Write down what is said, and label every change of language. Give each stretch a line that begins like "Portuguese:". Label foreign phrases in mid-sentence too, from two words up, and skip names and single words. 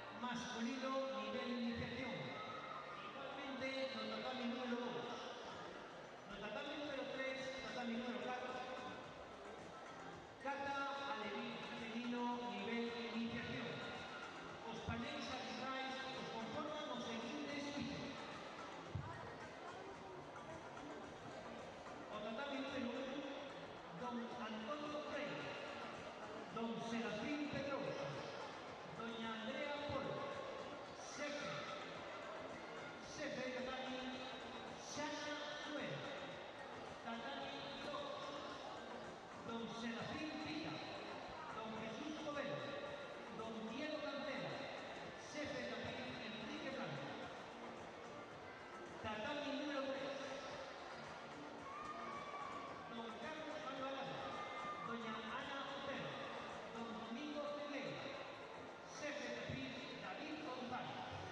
Galician: masculino nivel iniciación. Igualmente, no tatami número 2. No tatami número 3, tatami número 4. Kata alevín femenino nivel iniciación. Os paneis arbitrais os conforman os seguintes fixos. O tatami número 1, don Antonio Freire, don Serafín Pedroso, doña Andrea Polo, Sefe, tatami, Xana Suero, tatami 2, don Serafín Pita, don Jesús Covelo, don Diego Cantera, Sefe tatami Enrique Blanco, tatami número 3, don Carlos Alvarado, doña Ana Otero, don Domingo Cegueira, Sefe tatami David González.